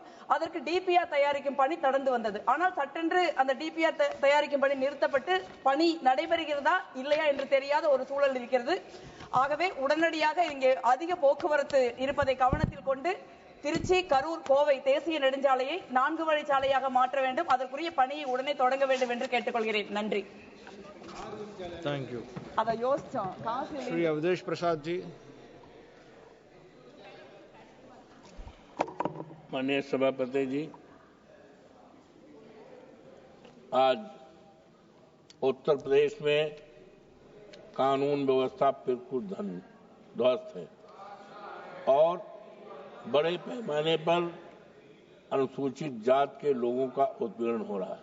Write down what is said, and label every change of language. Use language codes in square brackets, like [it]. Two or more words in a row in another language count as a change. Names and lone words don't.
[ta] அதற்கு டிபிஆர் தயாரிக்கும் பணி தொடர்ந்து வந்தது. ஆனால் சட்டென்று அந்த டிபிஆர் தயாரிக்கும் பணி நிறுத்தப்பட்டு பணி நடைபெறுகிறதா இல்லையா என்று தெரியாத ஒரு சூழல் இருக்கிறது. ஆகவே உடனடியாக இங்கே அதிக போக்குவரத்து இருப்பதை கவனத்தில் கொண்டு திருச்சி, கரூர், கோவை தேசிய நெடுஞ்சாலையை 4 வழி சாலையாக மாற்ற வேண்டும். அதற்குரிய பணியை உடனே தொடங்க வேண்டும் என்று கேட்டுக்கொள்கிறேன். நன்றி. [en] Thank you. [ta] அதை யோசிச்சோம். [hi] श्री अवधेश प्रसाद जी। माननीय सभापति जी, आज उत्तर प्रदेश में कानून व्यवस्था बिल्कुल ध्वस्त है और बड़े पैमाने पर अनुसूचित जात के लोगों का उत्पीड़न हो रहा है।